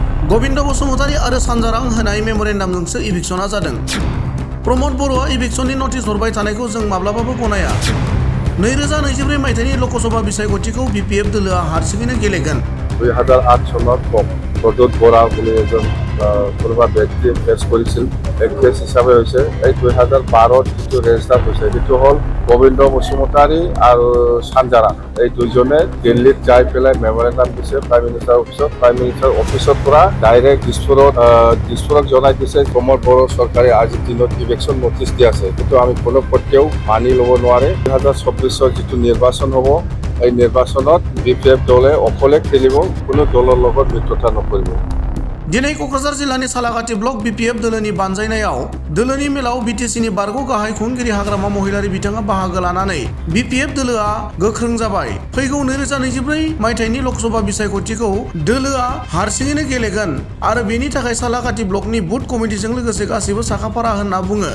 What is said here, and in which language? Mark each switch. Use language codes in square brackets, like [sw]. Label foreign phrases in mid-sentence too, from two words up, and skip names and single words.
[brx] गोविंद बसुमतारी आरो सानजारां होनाय मेम'रेन्डामजोंसो इभिक्सनआ जादों। प्रमद बर'आ [en] election notice [brx] हरबाय थानायखौ जों माब्लाबाबो गनाया। 2024 मायथाइनि ल'कसभा बिसायख'थिखौ बिपिएफ दोलोआ हारसिङैनो गेलेगोन। [as] 2008 চনত প্ৰদ্যুৎ বৰা বুলি এজন কোনোবা ব্যক্তিয়ে কেছ কৰিছিল। এই কেছ হিচাপে হৈছে এই 2012 যিটো ৰেজিষ্টাৰ হৈছে সেইটো হ'ল গোবিন্দ বসুমতাৰী আৰু সানজাৰাং এই দুজনে দিল্লীত যাই পেলাই মেমৰেণ্ডাম দিছে [en] Prime Minister Office. Prime Minister Office [as] পৰা ডাইৰেক্ট দিছপুৰক জনাই দিছে প্ৰমোদ বড়ো চৰকাৰে আজিৰ দিনত [en] election notice [as] দি আছে। সেইটো আমি কোনো পক্ষেও মানি ল'ব নোৱাৰে। 2024 যিটো নিৰ্বাচন হ'ব এই নিৰ্বাচনত বিপিএফ দলে অকলে খেলিব, কোনো দলৰ লগত মিত্ৰতা নকৰিব। [brx] दिनै क'क्राझार जिल्लानि सालाकाटि ब्लक बिपिएफ दोलोनि बानजायनायाव दोलोनि मेलाव बिटिसिनि बारग' गाहाय खुंगिरि हाग्रामा महिलारि बिथाङा बाहागो लानानै बिपिएफ दोलोआ गोख्रों जाबाय। फैगौ 2024 मायथाइनि ल'कसभा बिसायख'थिखौ दोलोआ हारसिङैनो गेलेगोन आरो बेनि थाखाय सालाकाटि ब्लकनि बुथ कमिटिजों लोगोसे गासैबो साखाफारा होनना बुङो।